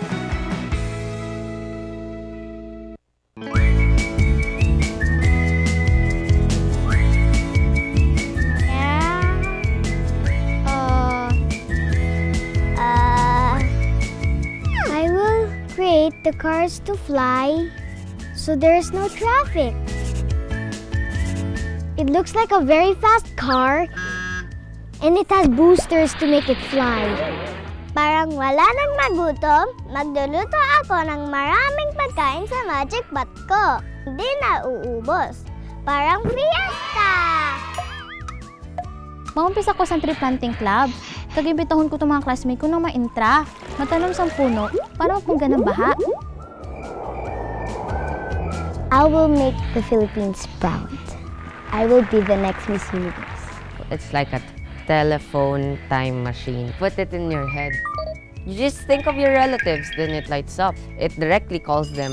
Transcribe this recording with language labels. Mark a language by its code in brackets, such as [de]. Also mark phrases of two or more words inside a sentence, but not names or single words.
[en] I will create the cars to fly so there's no traffic. It looks like a very fast car and it has boosters to make it fly. [tl] Parang wala nang magutom, magluluto ako ng maraming pagkain sa magic pot ko. Hindi na uubos. Parang fiesta! [hil] Maumpisa ko sa [en] tree planting club. [hil] Kag-imbitahon ko itong mga classmate ko na ma-intra. Matanom sa puno para magpungga ng baha. [en] I will make the Philippines proud. I will be the next Miss Universe. It's like a telephone time machine. Put it in your head. You just think of your relatives, then it lights up. It directly calls them.